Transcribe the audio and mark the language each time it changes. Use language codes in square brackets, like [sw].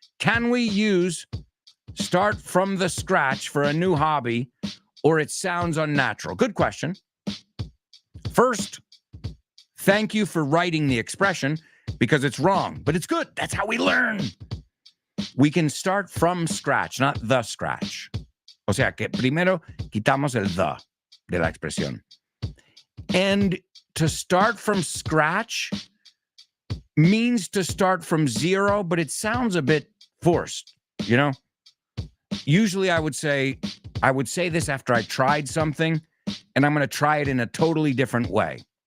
[en] Can we use start from the scratch for a new hobby or it sounds unnatural? Good question. First, thank you for writing the expression because it's wrong, but it's good. That's how we learn. We can start from scratch, not the scratch. [es] O sea, que primero quitamos el the de la expresión. [en] And to start from scratch means to start from zero, but it sounds a bit forced, you know? Usually I would say this after I tried something, and I'm going to try it in a totally different way.